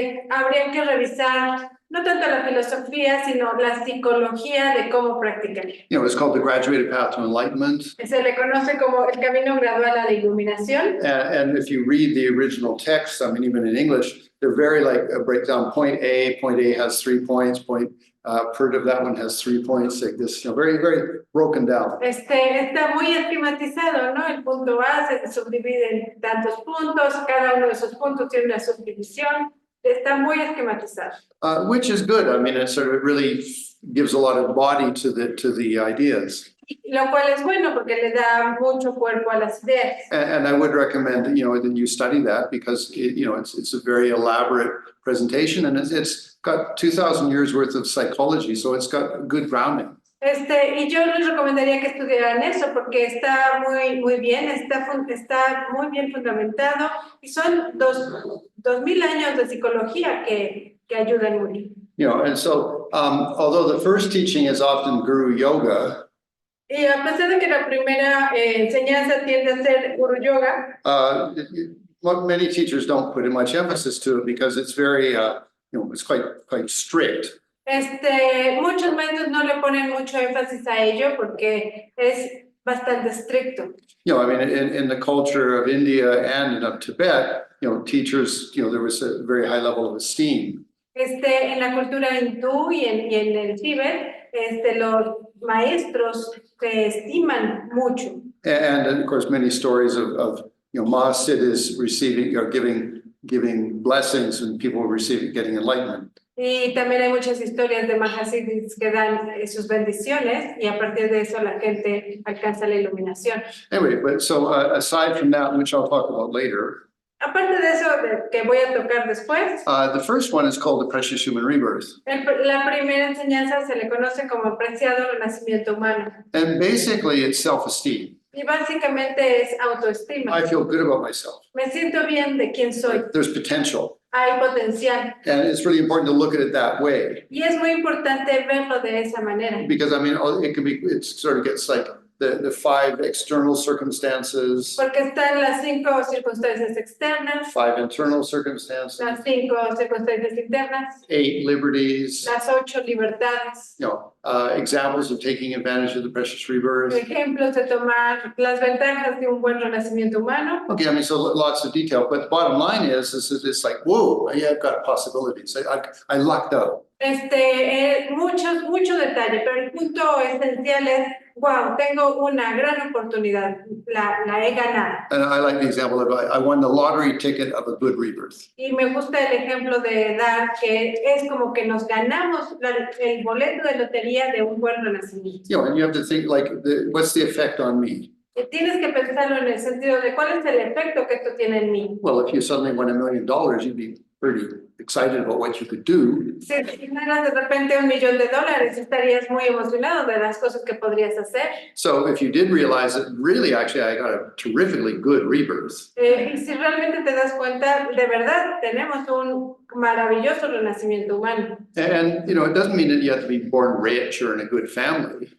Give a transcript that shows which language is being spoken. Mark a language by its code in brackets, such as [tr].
[es] habría que revisar no tanto la filosofía, sino la psicología de cómo practicar. [en] You know, it's called the graduated path to enlightenment. [es] Se le conoce como el camino gradual a la iluminación. [en] And if you read the original text, I mean, even in English, they're very like a breakdown. Point A has 3 points. Part of that one has 3 points, like this, you know, very, very broken down. [es] Está muy esquematizado, ¿no? El punto A se subdivide en tantos puntos, cada uno de esos puntos tiene una subdivisión. Está muy esquematizado. [en] Which is good. I mean, it sort of really gives a lot of body to the ideas. [es] Lo cual es bueno porque le da mucho cuerpo a las ideas. [en] And I would recommend, you know, that you study that because it's a very elaborate presentation and it's got 2,000 years worth of psychology, so it's got good grounding. [es] Y yo les recomendaría que estudiaran eso porque está muy bien, está muy bien fundamentado y son 2,000 años de psicología que ayudan mucho. [en] You know, and so although the first teaching is often Guru Yoga, [es] y a pesar de que la primera enseñanza tiende a ser Guru Yoga, [en] many teachers don't put much emphasis to it because it's very, it's quite strict. [es] Muchos maestros no le ponen mucho énfasis a ello porque es bastante estricto. [en] You know, I mean, in the culture of India and of Tibet, teachers, there was a very high level of esteem. [es] En la cultura hindú y en el Tíbet, los maestros se estiman mucho. [en] And of course, many stories of Mahasiddhas receiving or giving blessings and people getting enlightenment. [es] Y también hay muchas historias de Mahasiddhas que dan sus bendiciones y a partir de eso la gente alcanza la iluminación. [en] Anyway, but so aside from that, which I'll talk about later. [es] Aparte de eso que voy a tocar después. [en] The first one is called the precious human rebirth. [es] La primera enseñanza se le conoce como preciado renacimiento humano. [en] And basically it's self-esteem. [es] Y básicamente es autoestima. [en] I feel good about myself. [es] Me siento bien de quién soy. [en] There's potential. [es] Hay potencial. [en] And it's really important to look at it that way. [es] Y es muy importante verlo de esa manera. [en] Because I mean, it can be, it sort of gets like the 5 external circumstances, [es] Porque están las 5 circunstancias externas, [en] 5 internal circumstances, [es] las 5 circunstancias internas, [en] 8 liberties, [es] las 8 libertades, [en] examples of taking advantage of the precious rebirth. [es] ejemplos de tomar las ventajas de un buen renacimiento humano. [en] Okay, I mean, so lots of detail, but the bottom line is it's like, whoa, yeah, I've got possibilities. I lucked out. [es] Mucho detalle, pero el punto esencial es, wow, tengo una gran oportunidad, la he ganado. [en] And I like the example of I won the lottery ticket of a good rebirth. [es] Y me gusta el ejemplo de dar que es como que nos ganamos el boleto de lotería de un buen renacimiento. [en] You know, and you have to think like, what's the effect on me? [es] Y tienes que pensarlo en el sentido de cuál es el efecto que esto tiene en mí. [en] Well, if you suddenly won $1 million, you'd be pretty excited about what you could do. [es] Si ganas de repente $1 millón, estarías muy emocionado de las cosas que podrías hacer. [en] So if you did realize that really, actually, I got a terrifically good rebirth, [es] Y si realmente te das cuenta, de verdad, tenemos un maravilloso renacimiento humano. [en] and you know, it doesn't mean that you have to be born rich or in a good family,